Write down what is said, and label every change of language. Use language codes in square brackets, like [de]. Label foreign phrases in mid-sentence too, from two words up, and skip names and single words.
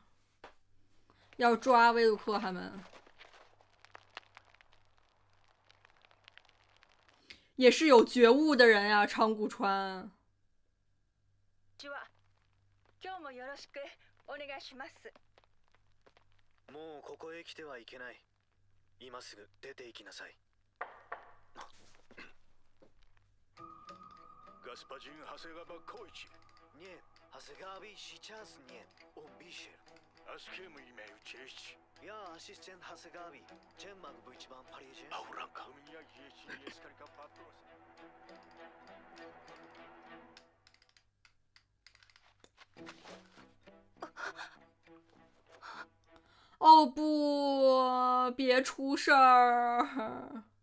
[zh] 要抓威鲁克他们。也是有觉悟的人呀，长谷川。 [ja] 今日もよろしくお願いします。もうここへ来てはいけない。今すぐ出て行きなさい。 [ru] Господин Хасегава Койчи. Нет, Хасегави сейчас нет. Он вышел. А с кем имею честь? Я ассистент Хасегави. Чем могу быть вам полезен? Ауранка. У меня есть несколько вопросов. [zh] 哦不，别出事儿！